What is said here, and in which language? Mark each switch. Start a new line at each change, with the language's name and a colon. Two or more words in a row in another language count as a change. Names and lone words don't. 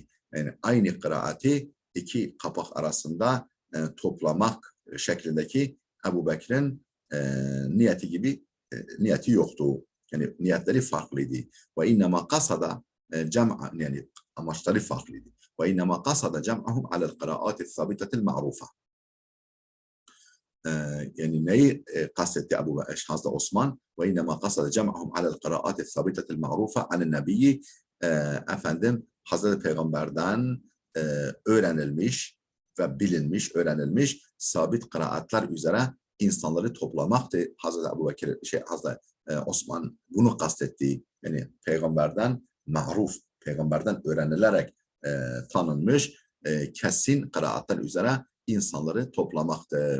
Turkish: Yani aynı kıraati iki kapak arasında toplamak şeklindeki Ebu Bekir'in niyeti gibi niyeti yoktu. Yani niyetleri farklıydı.
Arabic: وإنما قصد جمع,
Turkish: yani amaçları farklıydı.
Arabic: وإنما قصد جمعهم على القراءات الثابتة المعروفة.
Turkish: Yani neyi kastetti Hazreti Osman?
Arabic: وإنما قصد جمعهم على القراءات الثابتة المعروفة عن النبي.
Turkish: Efendim Hazreti Peygamber'den öğrenilmiş ve bilinmiş, öğrenilmiş sabit kıraatlar üzere insanları toplamaktı. Hazreti Hazreti Osman bunu kastetti. Yani Peygamber'den ma'ruf, peygamberden öğrenilerek tanınmış kesin kıraatler üzere insanları toplamaktır.